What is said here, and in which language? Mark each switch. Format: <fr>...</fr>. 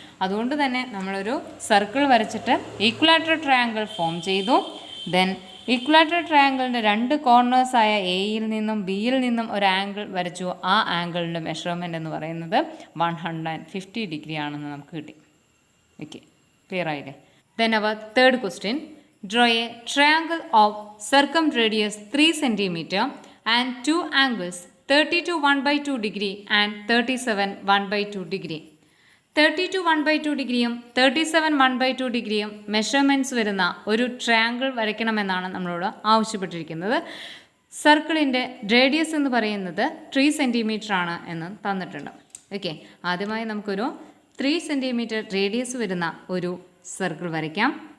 <ml>അതുകൊണ്ട് തന്നെ നമ്മളൊരു സർക്കിൾ വരച്ചിട്ട് ഈക്വലാറ്ററൽ ട്രയാങ്കിൾ ഫോം ചെയ്തു. ദെൻ ഈക്വലാറ്ററൽ ട്രയാങ്കിളിൻ്റെ 2 കോർണേഴ്സായ എയിൽ നിന്നും ബിയിൽ നിന്നും ഒരു ആംഗിൾ വരച്ചു. ആ ആംഗിളിൻ്റെ മെഷർമെൻറ്റ് എന്ന് പറയുന്നത് 150 ഡിഗ്രി ആണെന്ന് നമുക്ക് കിട്ടി.</ml> <en>Okay, clear ആയില്ലേ? Then our third question. Draw a triangle of circumradius 3 cm and 2 angles 32 1/2 degree and 37 1/2 degree.</en> <ml>32 1/2 ഡിഗ്രിയും 37 1/2 ഡിഗ്രിയും മെഷർമെൻറ്റ്സ് വരുന്ന ഒരു ട്രയാങ്കിൾ വരയ്ക്കണമെന്നാണ് നമ്മളോട് ആവശ്യപ്പെട്ടിരിക്കുന്നത്. സർക്കിളിൻ്റെ റേഡിയസ് എന്ന് പറയുന്നത് 3 സെൻറ്റിമീറ്റർ ആണ് എന്ന് തന്നിട്ടുണ്ട്. ഓക്കെ, ആദ്യമായി നമുക്കൊരു 3 സെൻറ്റിമീറ്റർ റേഡിയസ് വരുന്ന ഒരു സർക്കിൾ വരയ്ക്കാം.</ml>